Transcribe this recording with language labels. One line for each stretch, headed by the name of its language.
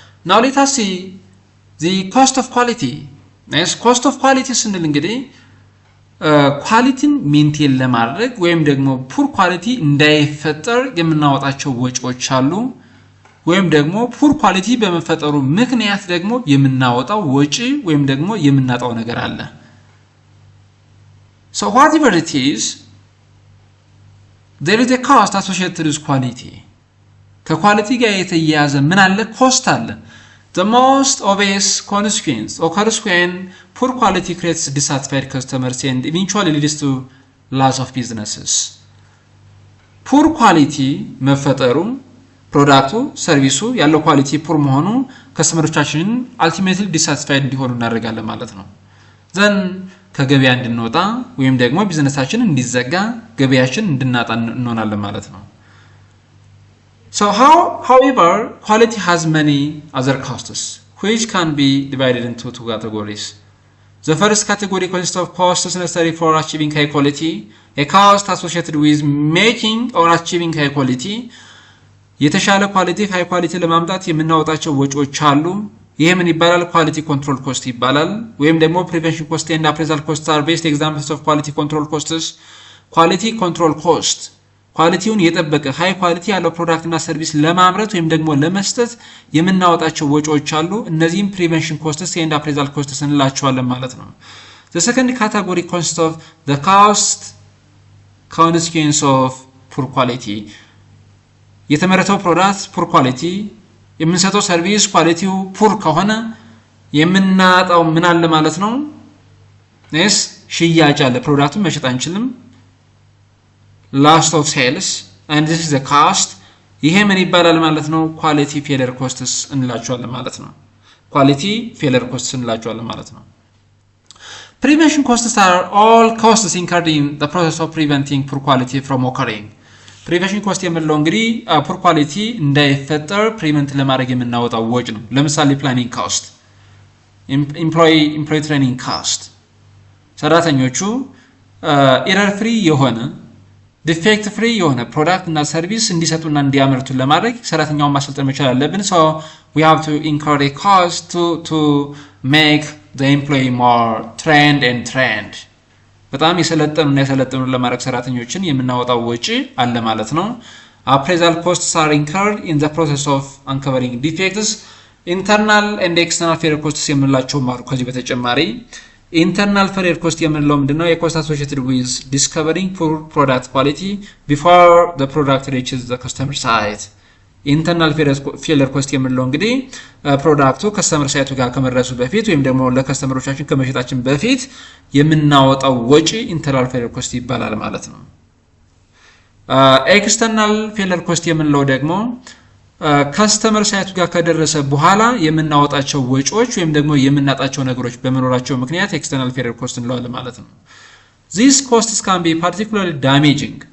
English: now let us see the cost of quality
Amharic: cost of quality ስንል እንግዲህ ኳሊቲን ሜንቴን ለማድረግ ወይም ደግሞ ፑር ኳሊቲ እንዳይፈጠር የምናወጣቸው ወጪዎች አሉ ወይም ደግሞ ፑር ኳሊቲ በመፈጠሩ ምክንያት ደግሞ የምናወጣው ወጪ ወይም ደግሞ የምናጣው ነገር አለ።
English: so whatever it is there is a cost associated with quality
Amharic: ከኳሊቲ ጋር የተያያዘ ምን አለ? ኮስት አለ።
English: The most obvious consequence occurs when poor quality creates dissatisfied customers and eventually leads to loss of businesses. Poor quality
Amharic: መፈጠሩ ፕሮዳክቱ ሰርቪሱ ያለው ኳሊቲ ፑር መሆኑ ከስተመሮቻችንን
English: ultimately dissatisfied
Amharic: እንዲሆኑ እናደርጋለን ማለት ነው።
English: then
Amharic: ከገበያ እንድንወጣ ወይም ደግሞ ቢዝነሳችን እንዲዘጋ ገበያችን እንድናጣ እንሆናለን ማለት ነው።
English: So however, quality has many other costs, which can be divided into two categories. The first category consists of costs necessary for achieving high quality, a cost associated with making or achieving high quality.
Amharic: የተሻለ ኳሊቲ ሃይ ኳሊቲ ለማምጣት የምናወጣቸው ወጪዎች አሉ። ይሄ ምን ይባላል? ኳሊቲ ኮንትሮል ኮስት ይባላል። ወይም ደግሞ ፕሪቨንሽን ኮስት
English: and appraisal costs are best examples of quality control costs.
Amharic: ኳሊቲ ኮንትሮል ኮስት ኳሊቲውን የጠበቀ ሃይ ኳሊቲ ያለው ፕሮዳክት እና ሰርቪስ ለማምረት ወይም ደግሞ ለመስጠት የምናወጣቸው ወጪዎች አሉ። እነዚህም ፕሪቨንሽን ኮስትስ
English: and appraisal costs
Amharic: እንላቸዋለን ማለት ነው።
English: The second category consists of the cost consequence of poor quality.
Amharic: የተመረተው ፕሮዳክት ፑር ኳሊቲ የምንሰጠው ሰርቪስ ኳሊቲው ፑር ከሆነ የምናጣው ምን አለ ማለት ነው? ሽያጭ አለ። ፕሮዳክቱን መሸጥ አንችልም።
English: loss of sales and this is the cost.
Amharic: ይሄ ምን ይባላል ማለት ነው? ኳሊቲ ፌለር ኮስትስ እንላቸዋለን ማለት ነው። ኳሊቲ ፌለር ኮስትስ እንላቸዋለን ማለት ነው።
English: prevention costs are all costs incurred in the process of preventing poor quality from occurring. prevention cost
Amharic: የምንለው እንግዲህ
English: poor quality
Amharic: እንዳይፈጠር ፕሪቨንት ለማድረግ የምናወጣው ወጪ ነው። ለምሳሌ
English: planning cost, employee training cost
Amharic: ሰራተኞቹ ኤረር ፍሪ የሆነ ዲፌክት ፍሪ የሆነ ፕሮዳክት እና ሰርቪስ እንዲሰጡና እንዲያመርቱ ለማድረግ ሰራተኛውን ማሰልጠን መቻል አለብን።
English: so we have to incur a cost to make the employee more trained.
Amharic: በጣም የሰለጠኑና ለማድረግ ሰራተኞችን የምናወጣው ወጪ አለ ማለት ነው።
English: appraisal costs are incurred in the process of uncovering defects. internal and external failure costs
Amharic: የምንላቸው ማሩ ከዚህ በተጨማሪ
English: internal failure cost
Amharic: የምንለው ምንድነው የኮስት
English: associated with discovering poor product quality before the product reaches the customer site. internal failure cost
Amharic: የምንለው እንግዲህ ፕሮዳክቱ ከስተመር ሳይቱ ጋር ከመድረሱ በፊት ወይም ደግሞ ለከስተመሮቻችን ከመሸጣችን በፊት የምናወጣው ወጪ internal failure cost ይባላል ማለት ነው።
English: external failure cost
Amharic: የምንለው ደግሞ ከስተመር ሳይቱ ጋር ከደረሰ በኋላ የምናወጣቸው ወጪዎች ወይም ደግሞ የምናጣቸው ነገሮች በመኖራቸው ምክንያት external failure cost እንለዋለን ማለት ነው።
English: These costs can be particularly damaging.